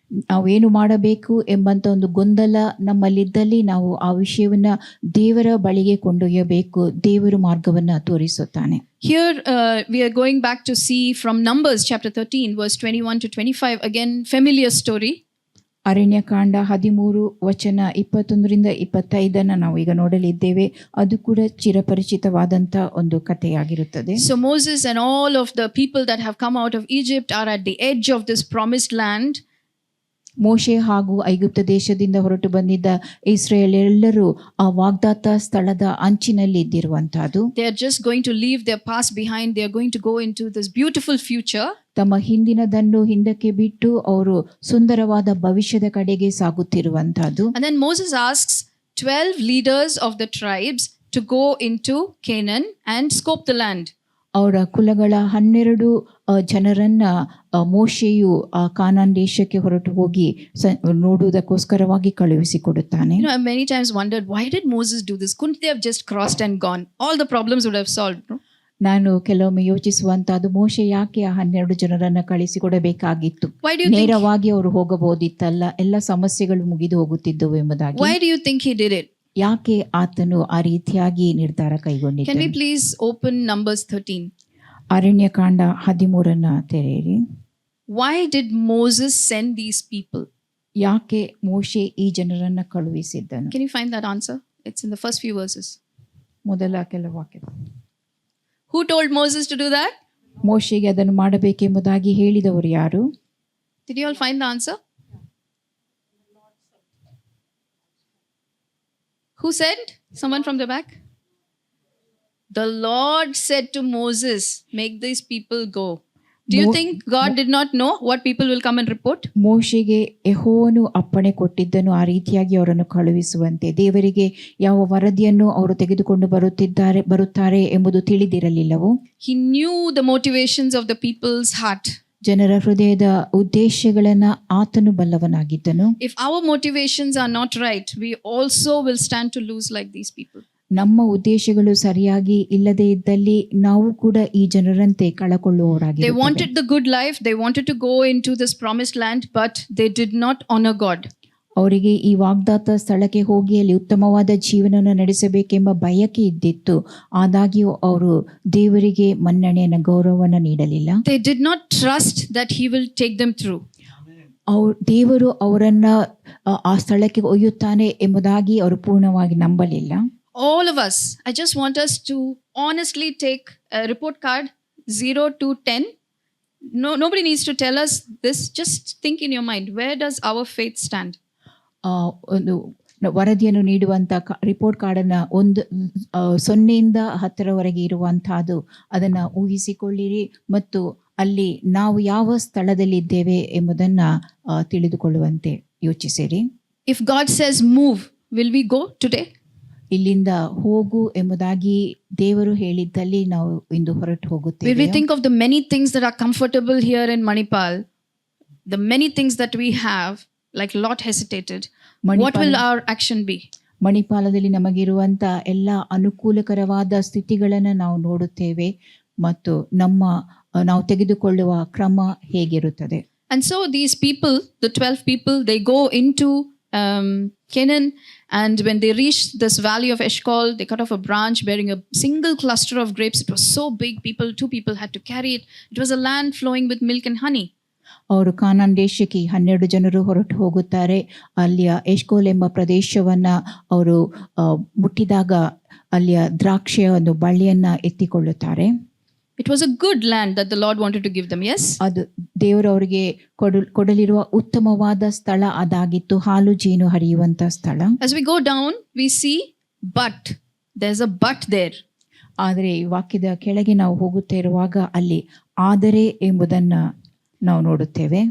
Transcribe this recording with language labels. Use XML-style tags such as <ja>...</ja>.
<kn>ನಾವೇನು ಮಾಡಬೇಕು ಎಂಬಂತ ಒಂದು ಗೊಂದಲ ನಮ್ಮಲ್ಲಿದ್ದಲ್ಲಿ ನಾವು ಆ ವಿಷಯವನ್ನ ದೇವರ ಬಳಿಗೆ ಕೊಂಡೊಯ್ಯಬೇಕು. ದೇವರು ಮಾರ್ಗವನ್ನ ತೋರಿಸುತ್ತಾನೆ.</kn> <en>Here we are going back to see from Numbers chapter 13 verse 21 to 25, again familiar story.</en> <kn>Aranya Kanda 13 ವಚನ 21ರಿಂದ 25 ನಾವು ಈಗ ನೋಡಲಿದ್ದೇವೆ. ಅದು ಕೂಡ ಚಿರಪರಿಚಿತವಾದಂತ ಒಂದು ಕಥೆಯಾಗಿರುತ್ತದೆ.</kn> <en>So Moses and all of the people that have come out of Egypt are at the edge of this promised land.</en> <kn>ಮೋಶೆ ಹಾಗೂ ಐಗುಪ್ತ ದೇಶದಿಂದ ಹೊರಟು ಬಂದಿದ್ದ ಇಸ್ರಾಯೇಲ್ಯರೆಲ್ಲರೂ ಆ ವಾಗ್ದಾತ ಸ್ಥಳದ ಅಂಚಿನಲ್ಲಿ ಇದ್ದಿರುವಂತಹದ್ದು.</kn> <en>They are just going to leave their past behind. They are going to go into this beautiful future.</en> <kn>ತಮ್ಮ ಹಿಂದಿನದನ್ನು ಹಿಂದಕ್ಕೆ ಬಿಟ್ಟು ಅವರು ಸುಂದರವಾದ ಭವಿಷ್ಯದ ಕಡೆಗೆ ಸಾಗುತ್ತಿರುವಂತಹದ್ದು.</kn> <en>And then Moses asks 12 leaders of the tribes to go into Canaan and scope the land.</en> <kn>ಅವರ ಕುಲಗಳ 12 ಜನರನ್ನ ಮೋಶೆಯು ಆ ಕಾನಾನ್ ದೇಶಕ್ಕೆ ಹೊರಟು ಹೋಗಿ ನೋಡುವುದಕ್ಕೋಸ್ಕರವಾಗಿ ಕಳುಹಿಸಿಕೊಡುತ್ತಾನೆ.</kn> <en>I've many times wondered, why did Moses do this? Couldn't they have just crossed and gone? All the problems would have solved, no?</en> <kn>ನಾನು ಕೆಲವೊಮ್ಮೆ ಯೋಚಿಸುವಂತಹದ್ದು, ಮೋಶೆ ಯಾಕೆ ಆ 12 ಜನರನ್ನ ಕಳಿಸಿಕೊಡಬೇಕಾಗಿತ್ತು?</kn> <en>Why do you think?</en> <kn>ನೇರವಾಗಿ ಅವರು ಹೋಗಬಹುದಿತ್ತಲ್ಲ, ಎಲ್ಲ ಸಮಸ್ಯೆಗಳು ಮುಗಿದು ಹೋಗುತ್ತಿದ್ದವು ಎಂಬುದಾಗಿ.</kn> <en>Why do you think he did it?</en> <kn>ಯಾಕೆ ಆತನು ಆ ರೀತಿಯಾಗಿ ನಿರ್ಧಾರ</kn> <en>Can we</en> <kn>ಕೈಗೊಂಡಿದ್ದನು?</kn> <en>please open Numbers 13?</en> <kn>Aranya Kanda 13 ತೆರೆಯಿರಿ.</kn> <en>Why did Moses send these people?</en> <kn>ಯಾಕೆ ಮೋಶೆ ಈ ಜನರನ್ನ ಕಳುಹಿಸಿದ್ದನು?</kn> <en>Can you find that answer? It's in the first few verses.</en> <kn>ಮೊದಲ ಕೆಲವು ವಾಕ್ಯ.</kn> <en>Who told Moses to do that?</en> <kn>ಮೋಶೆಗೆ ಅದನ್ನು ಮಾಡಬೇಕೆಂಬುದಾಗಿ ಹೇಳಿದವರು ಯಾರು?</kn> <en>Did you all find the answer? Who said? Someone from the back? The Lord said to Moses, make these people go. Do you think God did not know what people will come and report?</en> <kn>ಮೋಶೆಗೆ ಯೆಹೋವನು ಅಪ್ಪಣೆ ಕೊಟ್ಟಿದ್ದನು ಆ ರೀತಿಯಾಗಿ ಅವರನ್ನು ಕಳುಹಿಸುವಂತೆ. ದೇವರಿಗೆ ಯಾವ ವರದಿಯನ್ನು ಅವರು ತೆಗೆದುಕೊಂಡು ಬರುತ್ತಾರೆ ಎಂಬುದು ತಿಳಿದಿರಲಿಲ್ಲವೋ?</kn> <en>He knew the motivations of the people's heart.</en> <kn>ಜನರ ಹೃದಯದ ಉದ್ದೇಶಗಳನ್ನ ಆತನು ಬಲ್ಲವನಾಗಿದ್ದನು.</kn> <en>If our motivations are not right, we also will stand to lose like these people.</en> <kn>ನಮ್ಮ ಉದ್ದೇಶಗಳು ಸರಿಯಾಗಿ ಇಲ್ಲದೆ ಇದ್ದಲ್ಲಿ ನಾವು ಕೂಡ ಈ ಜನರಂತೆ</kn> <en>They</en> <kn>ಕಳಕೊಳ್ಳುವವರಾಗಿರುತ್ತೇವೆ.</kn> <en>wanted the good life, they wanted to go into this promised land, but they did not honor God.</en> <kn>ಅವರಿಗೆ ಈ ವಾಗ್ದಾತ ಸ್ಥಳಕ್ಕೆ ಹೋಗಿ ಅಲ್ಲಿ ಉತ್ತಮವಾದ ಜೀವನವನ್ನು ನಡೆಸಬೇಕೆಂಬ ಬಯಕೆ ಇದ್ದಿತ್ತು. ಆದಾಗ್ಯೂ ಅವರು ದೇವರಿಗೆ ಮನ್ನಣೆಯನ್ನು ಗೌರವವನ್ನು ನೀಡಲಿಲ್ಲ.</kn> <en>They did not trust that He will take them through.</en> <kn>ದೇವರು ಅವರನ್ನ ಆ ಸ್ಥಳಕ್ಕೆ ಒಯ್ಯುತ್ತಾನೆ ಎಂಬುದಾಗಿ ಅವರು ಪೂರ್ಣವಾಗಿ ನಂಬಲಿಲ್ಲ.</kn> <en>All of us, I just want us to honestly take a report card 0 to 10. Nobody needs to tell us this. Just think in your mind, where does our faith stand?</en> <kn>ಒಂದು ವರದಿಯನ್ನು ನೀಡುವಂಥ ರಿಪೋರ್ಟ್ ಕಾರ್ಡನ್ನು 0ಇಂದ 10ರವರೆಗೆ ಇರುವಂತಹದ್ದು, ಅದನ್ನು ಊಹಿಸಿಕೊಳ್ಳಿರಿ ಮತ್ತು ಅಲ್ಲಿ ನಾವು ಯಾವ ಸ್ಥಳದಲ್ಲಿದ್ದೇವೆ ಎಂಬುದನ್ನು ತಿಳಿದುಕೊಳ್ಳುವಂತೆ ಯೋಚಿಸಿರಿ.</kn> <en>If God says move, will we go today?</en> <kn>ಇಲ್ಲಿಂದ ಹೋಗು ಎಂಬುದಾಗಿ ದೇವರು ಹೇಳಿದ್ದಲ್ಲಿ ನಾವು ಇಂದು ಹೊರಟು</kn> <en>Will we</en> <kn>ಹೋಗುತ್ತೇವೆ.</kn> <en>think of the many things that are comfortable here in Manipal, the many things that we have, like Lot hesitated? What will our action be?</en> <kn>ಮಣಿಪಾಲದಲ್ಲಿ ನಮಗಿರುವಂಥ ಎಲ್ಲ ಅನುಕೂಲಕರವಾದ ಸ್ಥಿತಿಗಳನ್ನು ನಾವು ನೋಡುತ್ತೇವೆ ಮತ್ತು ನಾವು ತೆಗೆದುಕೊಳ್ಳುವ ಕ್ರಮ ಹೇಗಿರುತ್ತದೆ.</kn> <en>And so these people, the 12 people, they go into Canaan, and when they reached this valley of Eshcol, they cut off a branch bearing a single cluster of grapes. It was so big, two people had to carry it. It was a land flowing with milk and honey.</en> <kn>ಅವರು ಕಾನಾನ್ ದೇಶಕ್ಕೆ 12 ಜನರು ಹೊರಟು ಹೋಗುತ್ತಾರೆ. ಅಲ್ಲಿಯ Eshcol ಎಂಬ ಪ್ರದೇಶವನ್ನ ಅವರು ಮುಟ್ಟಿದಾಗ ಅಲ್ಲಿಯ ದ್ರಾಕ್ಷಿಯ ಒಂದು ಬಳ್ಳಿಯನ್ನ ಎತ್ತಿಕೊಳ್ಳುತ್ತಾರೆ.</kn> <en>It was a good land that the Lord wanted to give them, yes?</en> <kn>ಅದು ದೇವರು ಅವರಿಗೆ ಕೊಡಲಿರುವ ಉತ್ತಮವಾದ ಸ್ಥಳ ಅದಾಗಿತ್ತು, ಹಾಲು ಜೇನು ಹರಿಯುವಂತ ಸ್ಥಳ.</kn> <en>As we go down, we see but. There's a but there.</en> <kn>ಆದರೆ ಈ ವಾಕ್ಯದ ಕೆಳಗೆ ನಾವು ಹೋಗುತ್ತಾ ಇರುವಾಗ ಅಲ್ಲಿ ಆದರೆ ಎಂಬುದನ್ನ ನಾವು ನೋಡುತ್ತೇವೆ.</kn>